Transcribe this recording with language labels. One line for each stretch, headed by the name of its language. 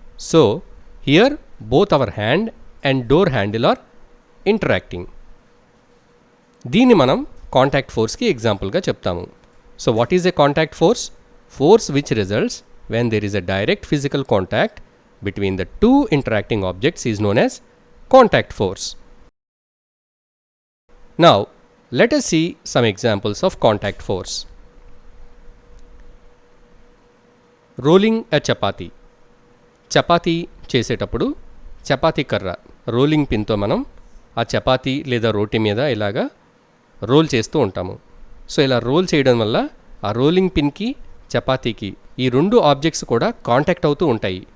English: So here both our hand and door handle are interacting.
Telugu: దీన్ని మనం contact ఫోర్స్కి ఎగ్జాంపుల్గా చెప్తాము.
English: So what is a contact force? Force which results when there is a direct physical contact between the two interacting objects is known as contact force. Now, let us see some examples of contact force. Rolling a chapati.
Telugu: Chapati చేసేటప్పుడు చపాతీ కర్ర rolling పిన్తో మనం ఆ చపాతీ లేదా రోటీ మీద ఇలాగా role చేస్తూ ఉంటాము. సో ఇలా రోల్ చేయడం వల్ల ఆ రోలింగ్ పిన్కి చపాతీకి ఈ రెండు ఆబ్జెక్ట్స్ కూడా కాంటాక్ట్ అవుతూ ఉంటాయి.